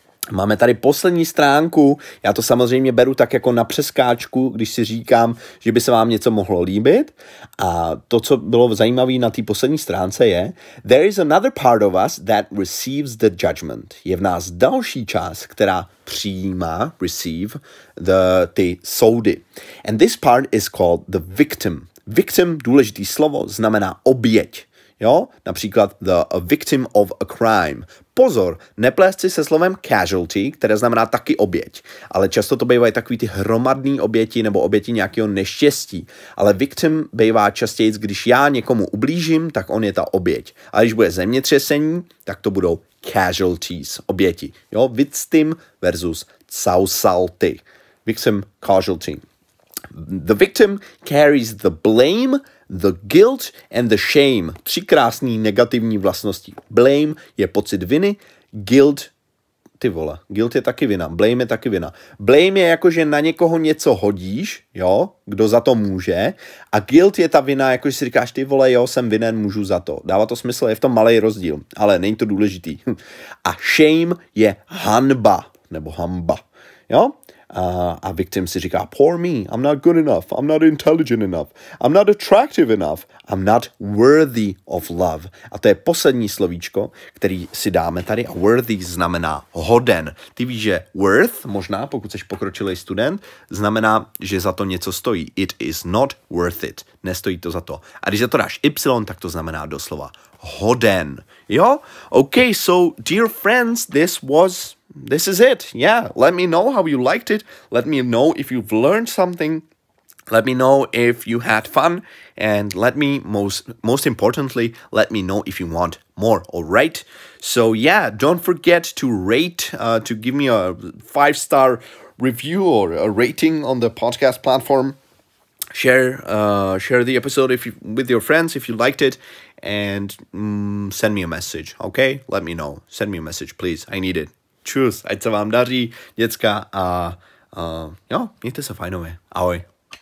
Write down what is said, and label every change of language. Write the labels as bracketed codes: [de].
[cs] Máme tady poslední stránku, já to samozřejmě beru tak jako na přeskáčku, když si říkám, že by se vám něco mohlo líbit. A to, co bylo zajímavé na té poslední stránce je, [en] there is another part of us that receives the judgment. [cs] Je v nás další část, která přijímá, receive, ty soudy. [en] And this part is called the victim. [cs] Victim, důležitý slovo, znamená oběť. Jo? Například [en] a victim of a crime. [cs] Pozor, neplést si se slovem casualty, které znamená taky oběť. Ale často to bývají takový ty hromadný oběti nebo oběti nějakého neštěstí. Ale victim bývá častěji, když já někomu ublížím, tak on je ta oběť. A když bude zemětřesení, tak to budou casualties, oběti. Jo? [en] Victim versus causality. Victim, casualty. The victim carries the blame, the guilt and the shame. [cs] 3 krásné negativní vlastnosti. Blame je pocit viny, guilt je taky vina, blame je taky vina. Blame je jako, že na někoho něco hodíš, jo, kdo za to může, a guilt je ta vina, jako že si říkáš, ty vole, jo, jsem vinen, můžu za to. Dává to smysl, je v tom malej rozdíl, ale není to důležitý. A shame je hanba, nebo hamba, jo. [en] a victim [cs] si říká [en] poor me, I'm not good enough, I'm not intelligent enough, I'm not attractive enough, I'm not worthy of love. [cs] A to je poslední slovíčko, který si dáme tady a worthy znamená hoden. Ty víš, že worth, možná pokud jsi pokročilý student, znamená, že za to něco stojí. [en] It is not worth it. [cs] Nestojí to za to. A když za to dáš y, tak to znamená doslova hoden. Jo? [en] Okay, so dear friends, this is it. Yeah, let me know how you liked it. Let me know if you've learned something. Let me know if you had fun, and let me, most importantly, let me know if you want more, all right? So yeah, don't forget to rate, to give me a 5-star review or a rating on the podcast platform. Share the episode with your friends if you liked it, and send me a message, okay? Let me know. Send me a message, please. I need it. [cs] Čus, ať se vám daří, děcka, a jo, mějte se fajnově. Ahoj.